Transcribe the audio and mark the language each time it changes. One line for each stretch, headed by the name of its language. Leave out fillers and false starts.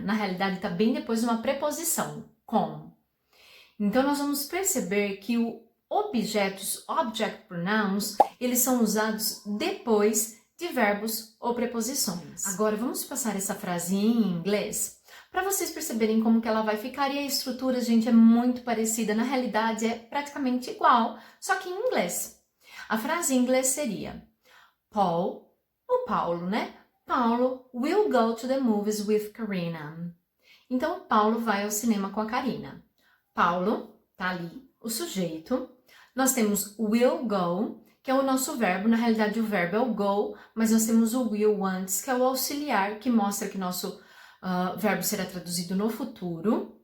Portuguese: Na realidade, está bem depois de uma preposição, com. Então, nós vamos perceber que os object pronouns, eles são usados depois de verbos ou preposições. Agora, vamos passar essa frase em inglês para vocês perceberem como que ela vai ficar. E a estrutura, gente, é muito parecida. Na realidade, é praticamente igual, só que em inglês. A frase em inglês seria: Paul, o Paulo, né?
English: Paulo will go to the movies with Karina.
Portuguese: Então, Paulo vai ao cinema com a Karina. Paulo, tá ali, o sujeito. Nós temos will go, que é o nosso verbo. Na realidade, o verbo é o go, mas nós temos o will antes, que é o auxiliar, que mostra que nosso verbo será traduzido no futuro.